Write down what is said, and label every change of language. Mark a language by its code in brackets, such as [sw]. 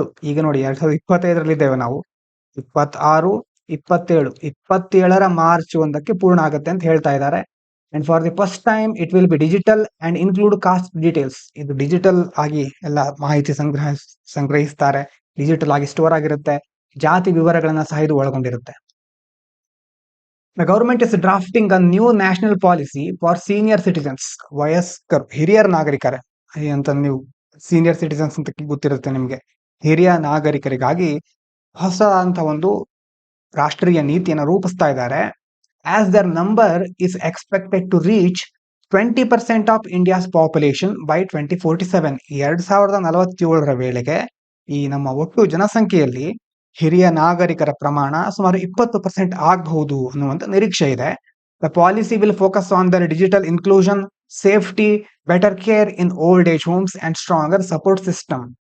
[kn] ಈಗ ನೋಡಿ, 2025 ಇದ್ದೇವೆ ನಾವು. 26, 27, 27ರ March 1ಕ್ಕೆ ಪೂರ್ಣ ಆಗುತ್ತೆ ಅಂತ ಹೇಳ್ತಾ ಇದ್ದಾರೆ. [en] And for the first time it will be digital and include cost details. [kn] ಇದು ಡಿಜಿಟಲ್ ಆಗಿ ಎಲ್ಲ ಮಾಹಿತಿ ಸಂಗ್ರಹಿಸ್ತಾರೆ, ಡಿಜಿಟಲ್ ಆಗಿ ಸ್ಟೋರ್ ಆಗಿರುತ್ತೆ, ಜಾತಿ ವಿವರಗಳನ್ನ ಸಹ ಇದು ಒಳಗೊಂಡಿರುತ್ತೆ. [en] The government is drafting a new national policy for senior citizens. [kn] ವಯಸ್ಕರು, ಹಿರಿಯರ ನಾಗರಿಕರ ಅಂತ, ನೀವು ಸೀನಿಯರ್ ಸಿಟಿಸನ್ಸ್ ಅಂತ ಗೊತ್ತಿರುತ್ತೆ ನಿಮಗೆ. ಹಿರಿಯ ನಾಗರಿಕರಿಗಾಗಿ ಹೊಸ ಅಂತ ಒಂದು ರಾಷ್ಟ್ರೀಯ ನೀತಿಯನ್ನು ರೂಪಿಸ್ತಾ ಇದ್ದಾರೆ. [en] As their number is expected to reach 20% of India's population by 2047. [kn] 2047ರ ವೇಳೆಗೆ ಈ ನಮ್ಮ ಒಟ್ಟು ಜನಸಂಖ್ಯೆಯಲ್ಲಿ ಹಿರಿಯ ನಾಗರಿಕರ ಪ್ರಮಾಣ ಸುಮಾರು 20% ಆಗಬಹುದು ಅನ್ನುವಂತ ನಿರೀಕ್ಷೆ ಇದೆ. [en] The policy will focus on their digital inclusion, safety, better care in old age homes and stronger support system.